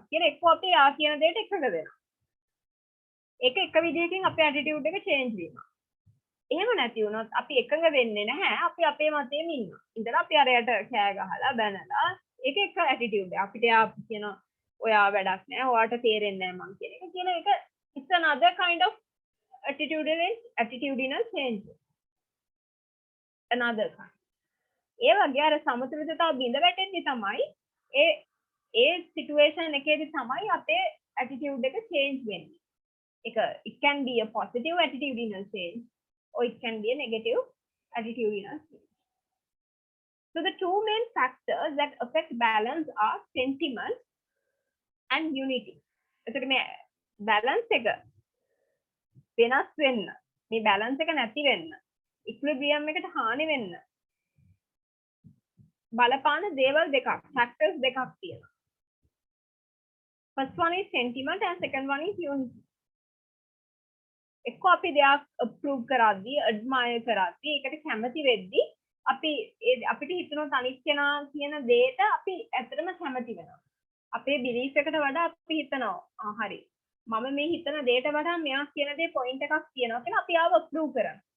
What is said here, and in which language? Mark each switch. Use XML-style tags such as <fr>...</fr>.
<si>කියලා එක්කෝ අපි ආ කියන දෙයට එකඟ වෙනවා. ඒක එක විදිහකින් අපේ ඇටිටියුඩ් එක චේන්ජ් වෙනවා. එහෙම නැති වුණොත් අපි එකඟ වෙන්නේ නැහැ. අපි අපේ මතයෙන් ඉන්නවා. ඉඳලා අපි අරයට කෑ ගහලා බැනලා ඒක එක ඇටිටියුඩ් එක. අපිට යා කියනවා ඔයා වැඩක් නැහැ. ඔයාට තේරෙන්නේ නැහැ මං කියන එක. කියන එක</si> <en>it's another kind of attitudinal change. Another kind.</en> <si>ඒ වගේ අර සමතුලිතතාව බිඳ වැටෙන්නේ තමයි ඒ සිටුේෂන් එකේදී තමයි අපේ ඇටිටියුඩ් එක චේන්ජ් වෙන්නේ.</si> <en>It can be a positive attitudinal change or it can be a negative attitudinal change. So the two main factors that affect balance are sentiment and unity.</en> <si>එතකොට මේ balance එක වෙනස් වෙන්න, මේ balance එක නැති වෙන්න, equilibrium එකට හානි වෙන්න බලපාන දේවල් දෙකක්, factors දෙකක් තියෙනවා.</si> <en>First one is sentiment and second one is unity.</en> <si>එක්ක අපි දෙයක් අප්‍රූව් කරද්දී ඇඩ්මයර් කරද්දී ඒකට කැමති වෙද්දී අපිට හිතෙනවා අනිත් කෙනා කියන දෙයට අපි ඇත්තටම කැමති වෙනවා. අපේ බිලීෆ් එකට වඩා අපි හිතනවා හරි මම මේ හිතන දෙයට වඩා මෙයා කියන දේ පොයින්ට් එකක් තියෙනවා කියලා අපි ආව අප්‍රූව් කරනවා.</si>